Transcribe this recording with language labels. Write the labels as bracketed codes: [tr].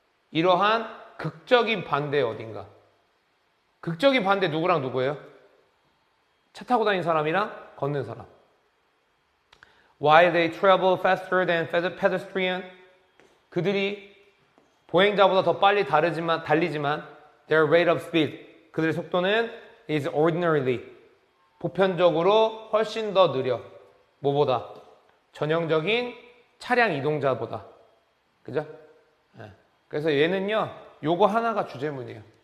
[ko] 이러한 극적인 반대 어딘가. 극적인 반대 누구랑 누구예요? 차 타고 다니는 사람이랑 걷는 사람. [en] While they travel faster than pedestrian, [ko] 그들이 보행자보다 더 빨리 달리지만 [en] their rate of speed, [ko] 그들의 속도는 [en] is ordinarily, [ko] 보편적으로 훨씬 더 느려. 뭐보다? 전형적인 차량 이동자보다. 그죠? 그래서 얘는요, 요거 하나가 주제문이에요.